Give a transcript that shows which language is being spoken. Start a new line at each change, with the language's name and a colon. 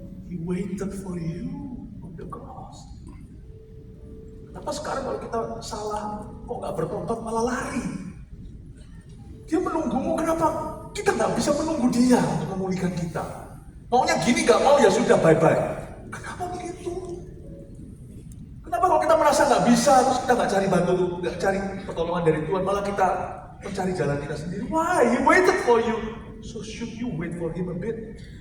English: He waited for you on the cross.
Indonesian: Kenapa sekarang kalau kita salah, kok nggak bertobat malah lari? Dia menunggumu, kenapa kita nggak bisa menunggu dia untuk memulihkan kita? Maunya gini, nggak mau ya sudah bye-bye. Kenapa begitu? Kenapa kalau kita merasa nggak bisa, terus kita nggak cari bantu, nggak cari pertolongan dari Tuhan, malah kita mencari jalan kita sendiri?
English: Why? He waited for you, so should you wait for him a bit?